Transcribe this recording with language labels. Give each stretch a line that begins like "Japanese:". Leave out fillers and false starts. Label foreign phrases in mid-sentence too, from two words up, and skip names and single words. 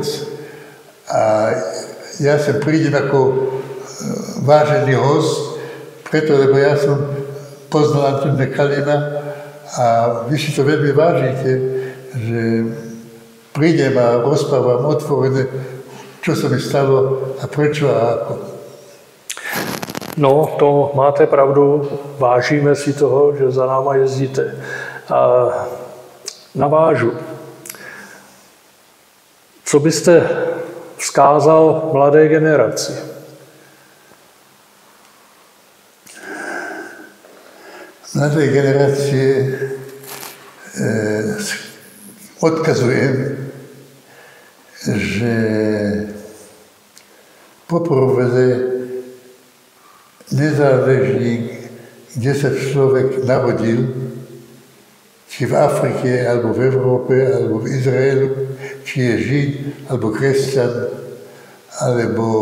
Slovak: A ja sem prídem ako vážený host, preto, lebo ja som poznal Antonína Kalina a vy si to veľmi vážite, že prídem a rozprávam otvorené, čo sa mi stalo a prečo a ako.
Czech: No, to máte pravdu, vážíme si toho, že za náma jezdíte. A navážu. Co byste vzkázal mladé generaci?
Slovak: Mladé generácie odkazujem, že poprvé nezáleží, kde sa človek narodil, či v Afrike, alebo v Európe, alebo v Izraelu, či je Žid, alebo kresťan, alebo